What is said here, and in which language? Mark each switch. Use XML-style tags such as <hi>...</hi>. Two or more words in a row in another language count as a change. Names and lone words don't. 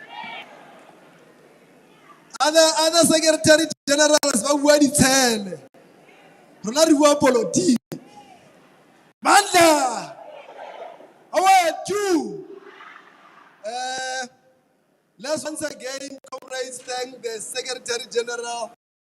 <en>Other secretary generals</en> <tn>ba bua ditshele. Rona re bua politika. Mandla!</tn> <en>How are you? Let's once again, comrades, thank the Secretary General</en>